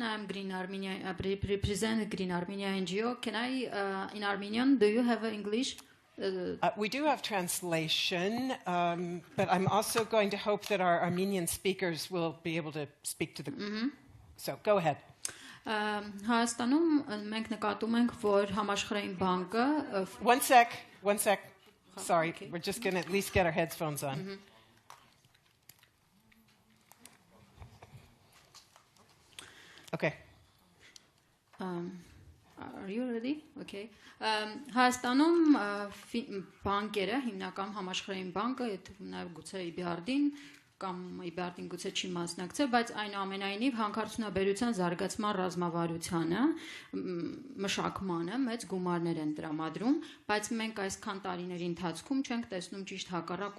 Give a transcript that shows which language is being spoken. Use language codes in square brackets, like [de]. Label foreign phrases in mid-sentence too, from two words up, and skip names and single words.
[en] I'm Green Armenia. I represent Green Armenia NGO. Can I, in Armenian, do you have English? We do have translation, but I'm also going to hope that our Armenian speakers will be able to speak to the... So, go ahead. [hy] Հայաստանում մենք նկատում ենք, որ համաշխարհային բանկը... [en] One sec. Sorry, we're just going to at least get our headphones on. Okay. Are you ready? Okay. [hy] Հայաստանում բանկերը, հիմնական համաշխարհային բանկը, նաև գուցե EBRD-ին կամ EBRD-ին գուցե չի մասնակցել, բայց այնուամենայնիվ հանքարդյունաբերության զարգացման ռազմավարությանը, մշակմանը մեծ գումարներ են տրամադրում, բայց մենք այսքան տարիների ընթացքում չենք տեսնում ճիշտ հակառակ